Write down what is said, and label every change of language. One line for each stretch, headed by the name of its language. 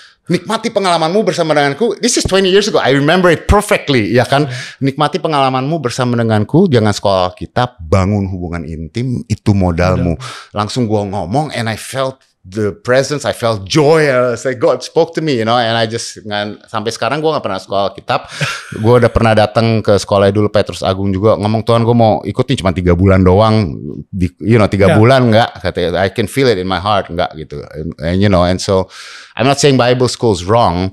Indonesian: Nikmati pengalamanmu bersama denganku.
English: This is 20 years ago. I remember it perfectly.
Indonesian: Ya kan? Nikmati pengalamanmu bersama denganku. Jangan sekolah Alkitab. Bangun hubungan intim. Itu modalmu. Langsung gue ngomong.
English: And I felt the presence, I felt joy. I was like, God spoke to me, you know. And I just,
Indonesian: sampai sekarang gue gak pernah sekolah Alkitab. Gue udah pernah datang ke sekolah dulu Petrus Agung juga. Ngomong, Tuhan gue mau ikut nih cuma 3 bulan doang. 3 bulan enggak. Katanya,
English: I can feel it in my heart.
Indonesian: Enggak gitu.
English: And you know, and so, I'm not saying Bible school is wrong.